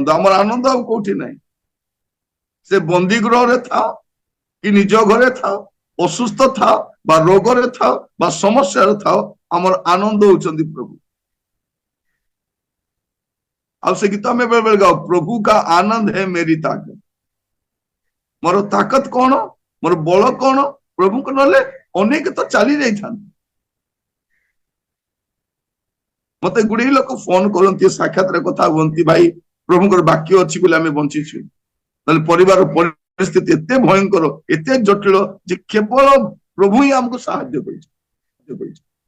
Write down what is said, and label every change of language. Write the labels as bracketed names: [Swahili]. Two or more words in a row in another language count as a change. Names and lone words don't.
[Odia] ଆମର ଆନନ୍ଦ ଆଉ କୋଉଠି ନାହିଁ। ସେ ବନ୍ଦୀ ଗୃହରେ ଥାଅ କି ନିଜ ଘରେ ଥାଅ, ଅସୁସ୍ଥ ଥାଅ ବା ରୋଗରେ ଥାଅ ବା ସମସ୍ୟାରେ ଥାଅ, ଆମର ଆନନ୍ଦ ହଉଛନ୍ତି ପ୍ରଭୁ। ଆଉ ସେ ଗୀତ ଆମେ ବେଳେ ବେଳେ ଗାଉ, [Hindi] प्रभु का आनंद है मेरी ताकत। [Odia] ମୋର ତାକତ କଣ, ମୋର ବଳ କଣ? ପ୍ରଭୁଙ୍କ ନହେଲେ ଅନେକ ତ ଚାଲି ଯାଇଥାନ୍ତି। ମତେ ଗୁଡିଏ ଲୋକ ଫୋନ କରନ୍ତି, ସାକ୍ଷାତରେ କଥା ହୁଅନ୍ତି, ଭାଇ ପ୍ରଭୁଙ୍କର ବାକ୍ୟ ଅଛି ବୋଲି ଆମେ ବଞ୍ଚିଛୁ, ନହେଲେ ପରିବାର ପରିସ୍ଥିତି ଏତେ ଭୟଙ୍କର, ଏତେ ଜଟିଳ ଯେ କେବଳ ପ୍ରଭୁ ହିଁ ଆମକୁ ସାହାଯ୍ୟ କରିଛି।